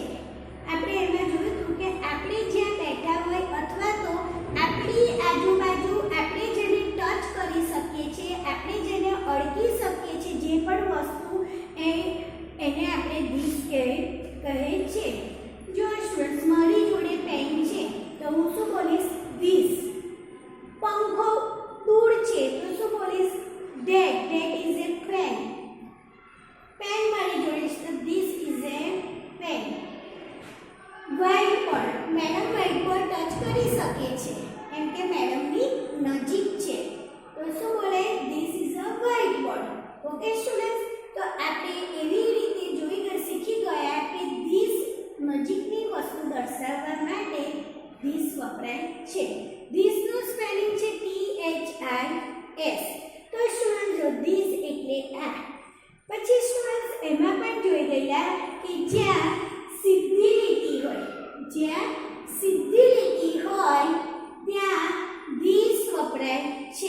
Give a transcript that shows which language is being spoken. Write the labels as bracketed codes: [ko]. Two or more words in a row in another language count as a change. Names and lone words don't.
[gu] આપણે એમાં જોયું હતું કે આપણે જ્યાં બેઠા હોય અથવા તો આપણી આજુબાજુ આપણે જેને ટચ કરી શકીએ છીએ, આપણે જેને અડકી શકીએ છીએ, જે પણ વસ્તુ એને આપણે this કહે છે. જો સ્ટુડન્ટ્સ મારી જોડે પેન છે તો હું શું બોલીશ? this. પંખો દૂર છે તો શું બોલીશ? [en] that is a pen. [gu] પેન મારી જોડે છે તો [en] this is a pen. white board, [gu] મેડમ [en] white board [gu] ટચ કરી શકે છે કેમ કે મેડમની નજીક છે તો શું બોલાય? [en] this is a white board. [gu] ઓકે સ્ટુડન્ટ્સ, તો આપણે એવી રીતે શીખી ગયા કે this નજીકની વસ્તુ દર્શાવવા માટે this વપરાય છે. this નું સ્પેલિંગ છે THIS. તો સ્ટુડન્ટ જો this એટલે આ. પછી સ્ટુડન્ટ્સ એમાં પણ જોઈ ગયા કે જ્યાં સીધી લીટી હોય ત્યાં this વપરાય છે.